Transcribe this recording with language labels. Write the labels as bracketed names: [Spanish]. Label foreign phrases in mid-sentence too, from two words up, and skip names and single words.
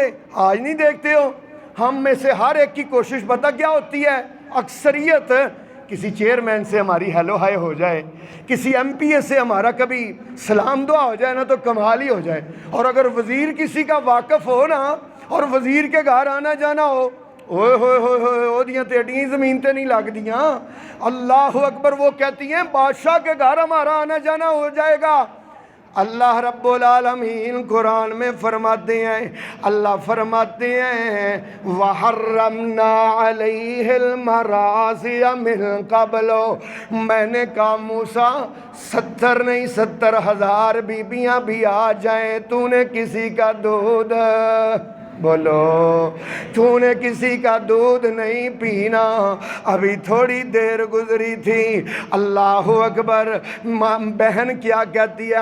[Urdu] آج نہیں دیکھتے ہو ہم میں سے ہر ایک کی کوشش پتہ کیا ہوتی ہے؟ اکثریت کسی چیئرمین سے ہماری [English] hello hi [Urdu] ہو جائے، کسی ایم پی اے سے ہمارا کبھی سلام دعا ہو جائے نا تو کمال ہی ہو جائے، اور اگر وزیر کسی کا واقف ہو نا اور وزیر کے گھر آنا جانا ہو، [Punjabi] اوئے ہوئے ہوئے ہوئے او دیاں تیڑیاں زمین تے نہیں لگ دیاں۔ [Arabic] اللہ اکبر۔ [Urdu] وہ کہتی ہیں بادشاہ کے گھر ہمارا آنا جانا ہو جائے گا۔ [Arabic] اللہ رب العالمین [Urdu] قرآن میں فرماتے ہیں، اللہ فرماتے ہیں [Arabic] وَحَرَّمْنَا عَلَيْهِ الْمَرَاضِيَ مِن قَبْلُ، [Urdu] میں نے کہا موسیٰ 70 نہیں 70,000 بیبیاں بھی آ جائیں، تو نے کسی کا دودھ بولو، تو نے کسی کا دودھ نہیں پینا۔ ابھی تھوڑی دیر گزری تھی، [Arabic] اللہ اکبر، [Urdu] بہن کیا کہتی ہے؟